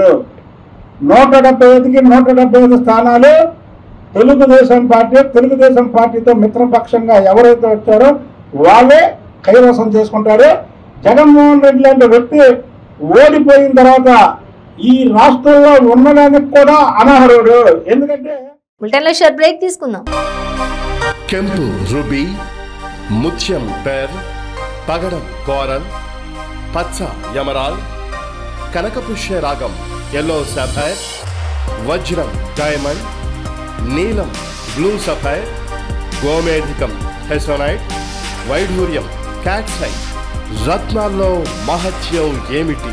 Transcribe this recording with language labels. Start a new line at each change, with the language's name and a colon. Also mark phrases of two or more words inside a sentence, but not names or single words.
Telugu: 175కి 175 స్థానాలు తెలుగుదేశం పార్టీతో మిత్రపక్షంగా ఎవరైతే వచ్చారో వాళ్ళే కైవసం చేసుకుంటారు. జగన్మోహన్ రెడ్డి లాంటి వ్యక్తి ఓడిపోయిన తర్వాత ఈ రాష్ట్రంలో ఉండడానికి కూడా అనర్హుడు. ఎందుకంటే బ్రేక్ తీసుకుందాం. కెంపు రుబి, ముత్యం పేర్, పగడం కోరల్, పచ్చ యమరాల్, కనకపుష్య రాగం
English: yellow sapphire,
Telugu: వజ్రం డైమండ్, నీలం
English: blue sapphire,
Telugu: గోమేధికం హెసోనైట్, వైఢూర్యం క్యాట్సై. రత్నాల్లో మహత్యం ఏమిటి?